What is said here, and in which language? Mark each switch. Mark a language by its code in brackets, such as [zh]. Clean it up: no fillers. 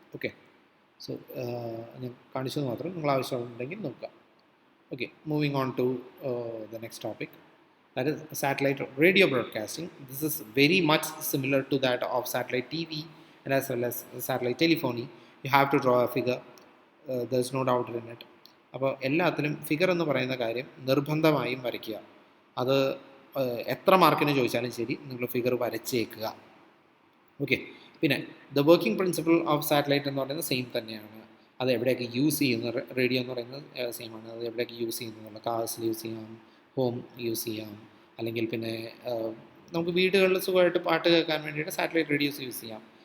[ml] Okay, so ഞാൻ കാണിച്ചത് മാത്രം നിങ്ങൾ ആവശ്യമുണ്ടെങ്കിൽ നോക്കുക. [en] Okay, moving on to the next topic, that is satellite radio broadcasting. This is very much similar to that of satellite TV and as well as satellite telephony. You have to draw a figure, there is no doubt in it. [ml] അപ്പോൾ എല്ലാത്തിലും figure എന്ന് പറയുന്ന കാര്യം നിർബന്ധമായും വരയ്ക്കുക. അത് എത്ര മാർക്കിന് ചോദിച്ചാലും ശരി നിങ്ങൾ ഫിഗർ വരച്ചേക്കുക. ഓക്കെ, പിന്നെ the working principle of satellite എന്ന് പറയുന്നത് സെയിം തന്നെയാണ്. അത് എവിടെയൊക്കെ യൂസ് ചെയ്യുന്ന, റേഡിയോ എന്ന് പറയുന്നത് സെയിം ആണ്. അത് എവിടെയൊക്കെ യൂസ് ചെയ്യുന്നുള്ള, കാർസിൽ യൂസ് ചെയ്യാം, ഹോം യൂസ് ചെയ്യാം, അല്ലെങ്കിൽ പിന്നെ നമുക്ക് വീടുകളിൽ സുഖമായിട്ട് പാട്ട് കേൾക്കാൻ വേണ്ടിയിട്ട് സാറ്റലൈറ്റ് റേഡിയോസ് യൂസ് ചെയ്യാം.